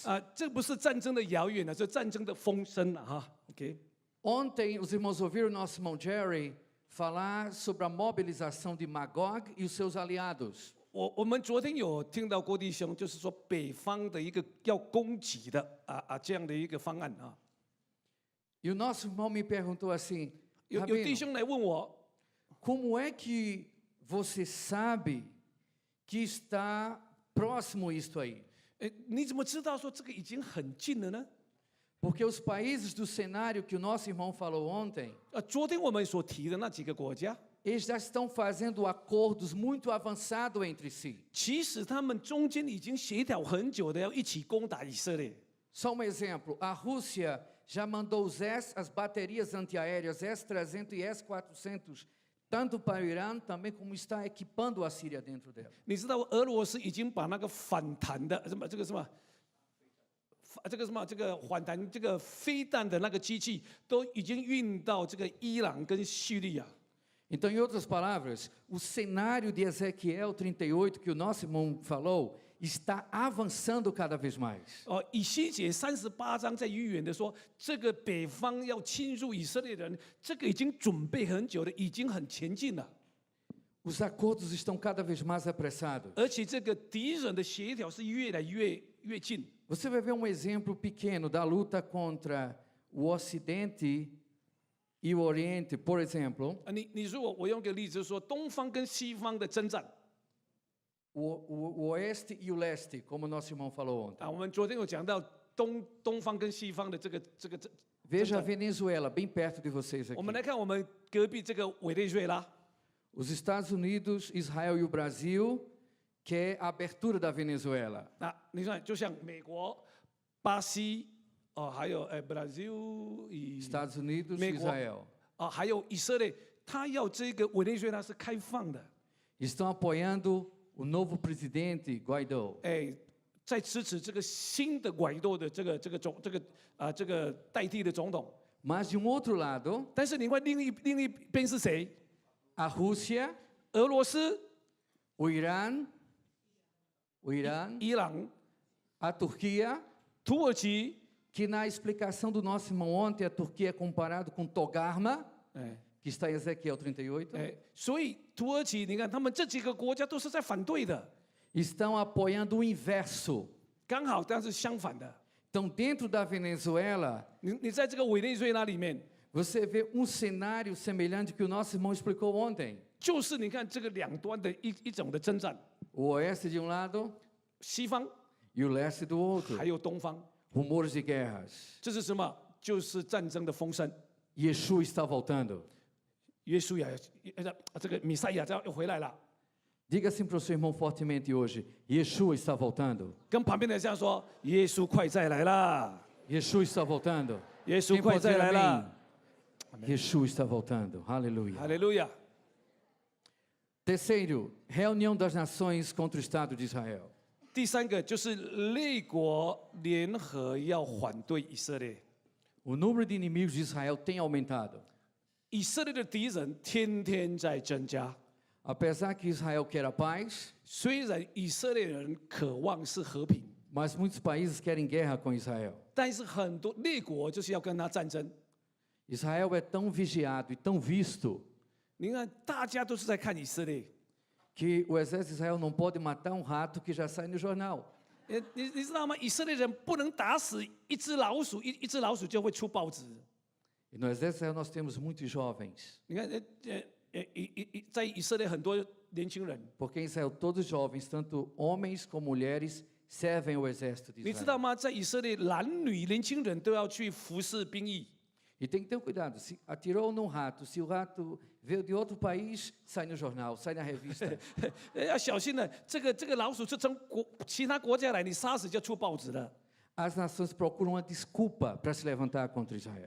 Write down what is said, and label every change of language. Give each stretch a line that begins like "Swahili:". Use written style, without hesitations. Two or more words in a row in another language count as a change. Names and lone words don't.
Chinese: 这不是战争的谣言了，是战争的风声了哈。OK，
Portuguese: Ontem, os irmãos ouviram nosso irmão Jerry falar sobre a mobilização de Magog e os seus aliados.
Chinese: 我们昨天有听到郭弟兄，就是说北方的一个要攻击的这样的一个方案啊。
Portuguese: E o nosso irmão me perguntou assim:
Chinese: 有 Rabino, 弟兄来问我，
Portuguese: como é que você sabe que está próximo isto aí?
Chinese: 你怎么知道说这个已经很近了呢？
Portuguese: Porque os países do cenário que o nosso irmão falou ontem,
Chinese: 昨天我们所提的那几个国家，
Portuguese: eles já estão fazendo acordos muito avançados entre si.
Chinese: 其实他们中间已经协调很久的，要一起攻打以色列。
Portuguese: Só um exemplo: a Rússia já mandou as baterias antiaéreas S-300 e S-400, tanto para o Irã, também como está equipando a Síria dentro dela.
Chinese: 你知道俄罗斯已经把那个反弹的这个反弹这个飞弹的那个机器都已经运到这个伊朗跟叙利亚。
Portuguese: Então, em outras palavras, o cenário de Ezequiel 38, que o nosso irmão falou, está avançando cada vez mais.
Chinese: 以西结38章在预言的说，这个北方要侵入以色列人，这个已经准备很久了，已经很前进了。
Portuguese: Os acordos estão cada vez mais apressados.
Chinese: 而且这个敌人的协调是越来越近。
Portuguese: Você vai ver um exemplo pequeno da luta contra o Ocidente E o Oriente, por exemplo,
Chinese: 你如果我用个例子，就是说东方跟西方的征战
Portuguese: o Oeste e o Leste, como o nosso irmão falou ontem.
Chinese: 啊，我们昨天有讲到东方跟西方的这个
Portuguese: Veja a Venezuela, bem perto de vocês
Chinese: 我 aqui. 们来看我们隔壁这个委内瑞拉，
Portuguese: Os Estados Unidos, Israel e o Brasil quer a abertura da Venezuela.
Chinese: 那你看，就像美国、巴西，哦，还有Brazil 以 Estados Unidos, 美国 Israel. 啊，还有以色列，他要这个委内瑞拉是开放的，
Portuguese: Estão apoiando o novo presidente Guaidó.
Chinese: 哎，在支持这个新的拐舵的这个代替的总统。
Portuguese: Mas de um outro lado,
Chinese: 但是你看另一边是谁？
Portuguese: a Rússia,
Chinese: 俄罗斯、
Portuguese: o Irã,
Chinese: 伊朗、
Portuguese: a Turquia,
Chinese: 土耳其，
Portuguese: que na explicação do nosso irmão ontem, a Turquia é comparado com Togarma,
Chinese: 哎
Portuguese: que está em Ezequiel 38,
Chinese: 哎，所以土耳其，你看他们这几个国家都是在反对的，
Portuguese: estão apoiando o inverso.
Chinese: 刚好但是相反的。
Portuguese: Então, dentro da Venezuela,
Chinese: 你在这个委内瑞拉里面，
Portuguese: você vê um cenário semelhante que o nosso irmão explicou ontem.
Chinese: 就是你看这个两端的一种的征战，
Portuguese: O oeste de um lado
Chinese: 西方
Portuguese: e o leste do outro.
Chinese: 还有东方，
Portuguese: Rumores de guerras.
Chinese: 这是什么？就是战争的风声。
Portuguese: Yeshua está voltando.
Chinese: 耶稣呀，这个弥赛亚要回来了。
Portuguese: Diga assim para o seu irmão fortemente hoje: Yeshua está voltando.
Chinese: 跟旁边的这样说：耶稣快再来啦！
Portuguese: Yeshua está voltando.
Chinese: 耶稣 Quem 快 pode 再 dizer 来啦！
Portuguese: amém? Yeshua está voltando. Aleluia.
Chinese: 哈利路亚。
Portuguese: Terceiro, reunião das nações contra o Estado de Israel.
Chinese: 第三个就是列国联合要反对以色列。
Portuguese: O número de inimigos de Israel tem aumentado.
Chinese: 以色列的敌人天天在增加，
Portuguese: Apesar que Israel quer a paz,
Chinese: 虽然以色列人渴望是和平，
Portuguese: mas muitos países querem guerra com Israel.
Chinese: 但是很多列国就是要跟他战争。
Portuguese: Israel é tão vigiado e tão visto
Chinese: 你看，大家都是在看以色列。
Portuguese: que o exército de Israel não pode matar um rato que já sai no jornal.
Chinese: 你知道吗？以色列人不能打死一只老鼠，一只老鼠就会出报纸。
Portuguese: E no exército de Israel nós temos muitos jovens,
Chinese: 你看，在以色列很多年轻人，
Portuguese: porque em Israel todos jovens, tanto homens como mulheres, servem ao exército de
Chinese: 你知道 Israel. 吗？在以色列，男女年轻人都要去服侍兵役。
Portuguese: E tem que ter cuidado, se atirou num rato, se o rato veio de outro país, sai no jornal, sai na revista.
Chinese: 要小心了，这个老鼠是从其他国家来，你杀死就出报纸了。
Portuguese: As nações procuram uma desculpa para se levantar contra Israel.